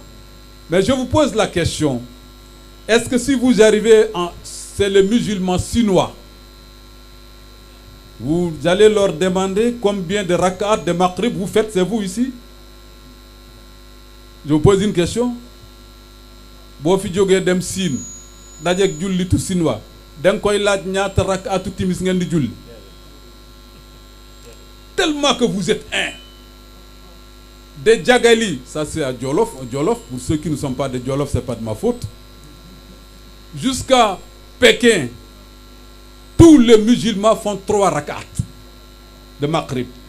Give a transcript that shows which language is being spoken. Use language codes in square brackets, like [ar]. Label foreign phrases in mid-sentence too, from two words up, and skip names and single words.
[fr] Mais je vous pose la question. Est-ce que si vous arrivez, c'est les musulmans chinois, vous allez leur demander combien de rak'at de Maghrib vous faites, c'est vous ici? Je vous pose une question. [wo] Bo fi joge dem Siin dajek jullitu Sinwa dang koy laaj ñaata rak'atu timis ngeen di julli. [fr] Tellement que vous êtes un. Des Djagali, ça c'est à Djolof. Djolof, pour ceux qui ne sont pas de Djolof, c'est pas de ma faute. Jusqu'à Pékin, tous les musulmans font 3 rak'at de Maghrib.